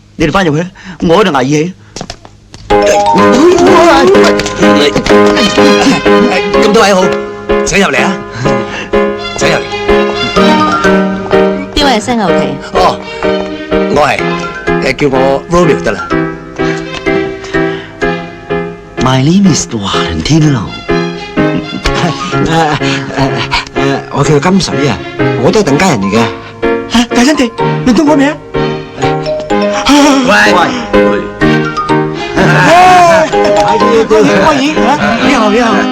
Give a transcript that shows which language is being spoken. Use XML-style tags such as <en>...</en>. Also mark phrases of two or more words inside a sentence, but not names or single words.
<yue>你哋翻入去啦，我喺度捱義氣。咁多位好，請入嚟啊！請入嚟。邊位係西牛皮？哦，我係叫我 Romeo 得啦。</yue> <en>My name is 華倫天奴。</en> <yue>我叫金水啊，我都係鄧家人嚟嘅。大新地，認到我未啊？喂，歡迎，你好，你好。</yue>